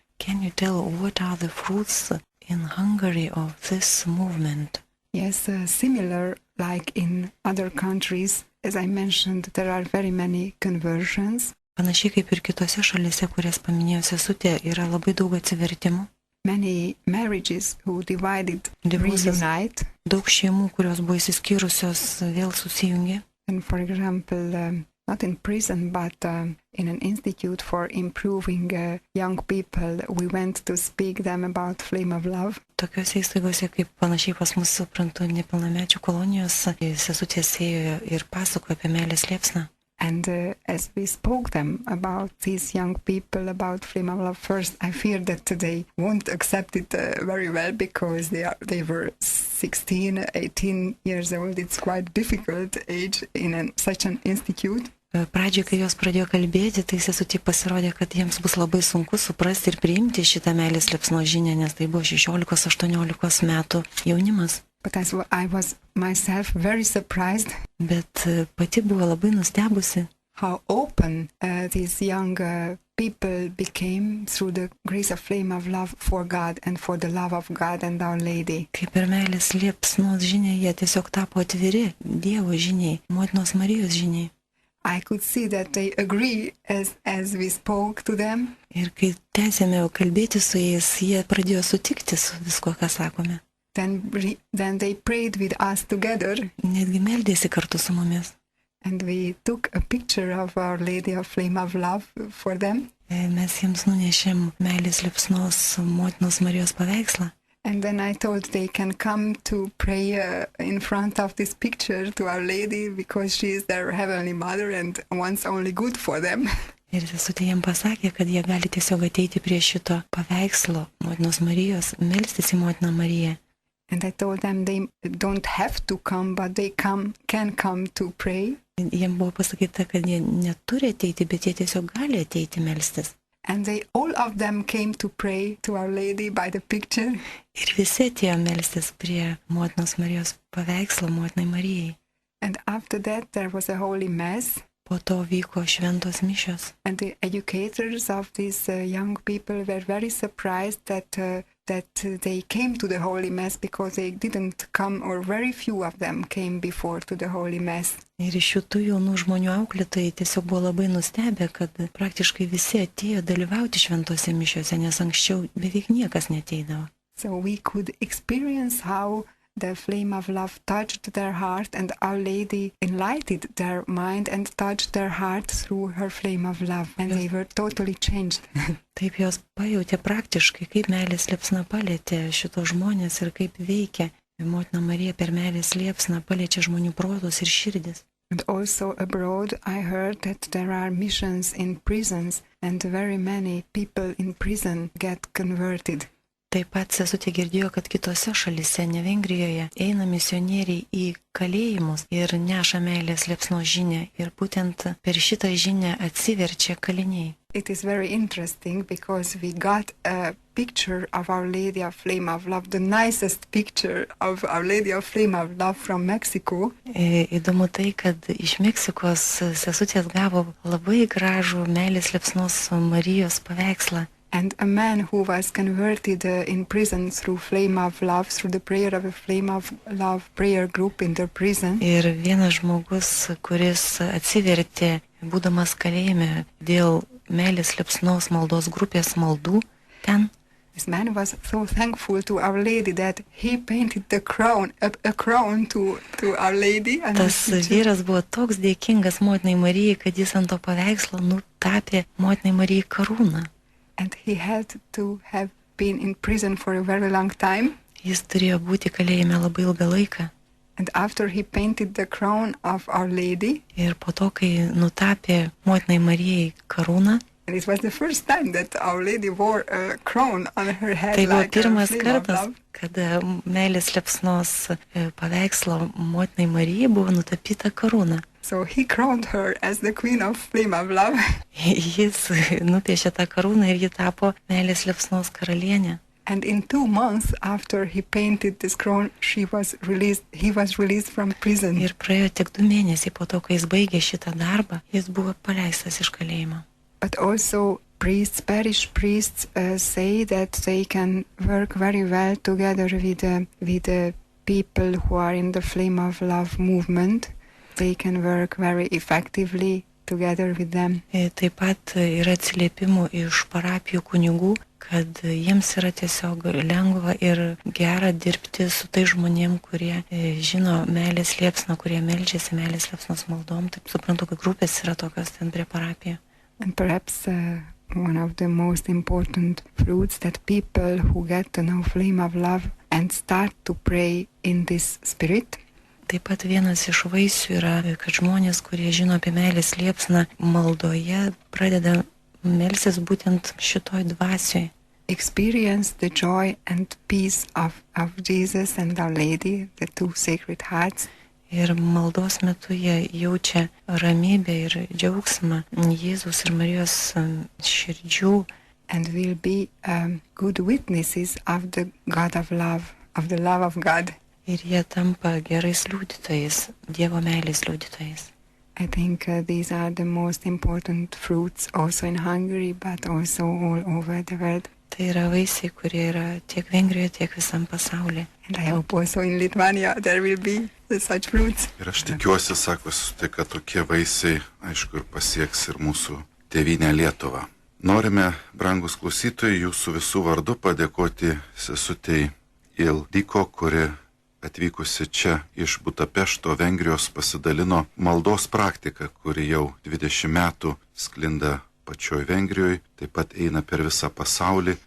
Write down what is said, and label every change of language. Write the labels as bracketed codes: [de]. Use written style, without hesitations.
[en] Can you tell what are the fruits in Hungary of this movement? Yes, similar like in other countries, as I mentioned, there are very many conversions. [lt] Panašiai kaip ir kitose šalise, kurias paminėjo sesutė, yra labai daug atsivertimų. [en] Many marriages who divided Divorces. reunite. [lt] Daug šeimų, kurios buvo įsiskyrusios, vėl susijungė. [en] And for example, not in prison, but in an institute for improving young people. We went to speak them about flame of love. [lt] Tokiuose įstaigose, kaip panašiai pas mus, suprantu, nepilnamečių kolonijos, sesutės ėjo ir pasakojo apie meilės liepsną. [en] And as we spoke them about these young people, about flame of love, first I fear that they won't accept it very well because they were 16, 18 years old. It's quite difficult age in such an institute. [lt] Pradžioje, kai jos pradėjo kalbėti, tai sesutė pasirodė, kad jiems bus labai sunku suprasti ir priimti šitą meilės liepsnos žinią, nes tai buvo 16-18 metų jaunimas. [en] But I was myself very surprised. [lt] Bet pati buvo labai nustebusi. [en] How open these young people became through the grace of flame of love for God and for the love of God and Our Lady. [lt] Kaip per meilės liepsnos žinią jie tiesiog tapo atviri Dievo žiniai, Motinos Marijos žiniai. [en] I could see that they agree as we spoke to them. [lt] Ir kai tęsėme kalbėti su jais, jie pradėjo sutikti su viskuo, ką sakome. [en] Then they prayed with us together. [lt] Netgi meldėsi kartu su mumis. [en] And we took a picture of Our Lady of Flame of Love for them. [lt] Mes jiems nunešėm meilės liepsnos Motinos Marijos paveikslą. [en] And then I told they can come to pray in front of this picture to Our Lady because she is their Heavenly Mother and wants only good for them. [lt] Ir sesutė jiems pasakė, kad jie gali tiesiog ateiti prie šito paveikslo Motinos Marijos, melstis į Motiną Mariją. [en] And I told them they don't have to come, but they can come to pray. [lt] Jiems buvo pasakyta, kad jie neturi ateiti, bet jie tiesiog gali ateiti melstis. [en] And all of them came to pray to Our Lady by the picture. [lt] Ir visi atėjo melstis prie Motinos Marijos paveikslo Motinai Marijai. [en] And after that there was a holy mass. [lt] Po to vyko šventos mišios. [en] And the educators of these young people were very surprised that they came to the holy mass because they didn't come, or very few of them came before to the holy mass. [lt] Ir šitų jaunų žmonių auklėtojai tiesiog buvo labai nustebę, kad praktiškai visi atėjo dalyvauti šventose mišiose, nes anksčiau beveik niekas neteidavo. [en] So we could experience how the flame of love touched their heart, and Our Lady enlightened their mind and touched their heart through her flame of love, and they were totally changed. [lt] Taip jos pajautė praktiškai, kaip meilės liepsna palėtė šitos žmonės ir kaip veikia Motina Marija per meilės liepsną paliečia žmonių protus ir širdis. [en] And also abroad I heard that there are missions in prisons, and very many people in prison get converted. [lt] Taip pat sesutė girdėjo, kad kitose šalise, ne Vengrijoje, eina misionieriai į kalėjimus ir neša meilės liepsnos žinią. Ir būtent per šitą žinią atsiverčia kaliniai. [en] It is very interesting because we got a picture of Our Lady of Flame of Love, the nicest picture of Our Lady of Flame of Love from Mexico. [lt] Įdomu tai, kad iš Meksikos sesutės gavo labai gražų meilės liepsnos Marijos paveikslą. [en] And a man who was converted in prison through Flame of Love, through the prayer of a Flame of Love prayer group in the prison. [lt] Ir vienas žmogus, kuris atsivertė, būdamas kalėjime, dėl meilės liepsnos maldos grupės maldų ten. [en] This man was so thankful to Our Lady that he painted the crown, a crown to Our Lady. [lt] Tas vyras buvo toks dėkingas Motinai Marijai, kad jis ant to paveikslo nutapė Motinai Marijai karūną. [en] And he had to have been in prison for a very long time. [lt] Jis turėjo būti kalėjime labai ilgą laiką. [en] And after he painted the crown of Our Lady. [lt] Ir po to, kai nutapė Motinai Marijai karūną. [en] And it was the first time that Our Lady wore a crown on her head. [lt] Tai buvo pirmas kartas, kada meilės liepsnos paveikslo Motinai Marijai buvo nutapyta karūna. [en] So he crowned her as the Queen of Flame of Love. [lt] Jis nupiešė tą karūną ir ji tapo meilės liepsnos karalienė. [en] And in 2 months after he painted this crown, he was released from prison. [lt] Ir praėjo tik 2 mėnesiai po to, kai jis baigė šitą darbą, jis buvo paleistas iš kalėjimo. [en] But also parish priests say that they can work very well together with the people who are in the Flame of Love movement. They can work very effectively together with them. [lt] Taip pat yra atsiliepimų iš parapijų kunigų, kad jiems yra tiesiog lengva ir gera dirbti su tai žmonėm, kurie žino meilės liepsną, kurie meldžiasi meilės liepsnos maldom. Taip suprantu, kad grupės yra tokios ten prie parapijų. [en] And perhaps one of the most important fruits that people who get to know Flame of Love and start to pray in this spirit. [lt] Taip pat vienas iš vaisių yra, kad žmonės, kurie žino apie meilės liepsną maldoje, pradeda melstis būtent šitoj dvasioj. [en] Experience the joy and peace of Jesus and Our Lady, the two Sacred Hearts. [lt] Ir maldos metu jie jaučia ramybę ir džiaugsmą Jėzaus ir Marijos širdžių. [en] And will be good witnesses of the God of love, of the love of God. [lt] Ir jie tampa gerais liudytojais, Dievo meilės liudytojais. [en] I think these are the most important fruits also in Hungary, but also all over the world. [lt] Tai yra vaisiai, kurie yra tiek Vengrijoje, tiek visam pasaulyje. [en] And I hope also in Lithuania there will be such fruits. [lt] Ir aš tikiuosi, sako Sesutė, kad tokie vaisiai, aišku, ir pasieks ir mūsų tėvynę Lietuvą. Norime, brangus klausytojai, jūsų visų vardu padėkoti Sesutei Ildiko, kuri atvykusi čia iš Budapešto, Vengrijos, pasidalino maldos praktiką, kuri jau 20 metų sklinda pačioj Vengrijoje, taip pat eina per visą pasaulį.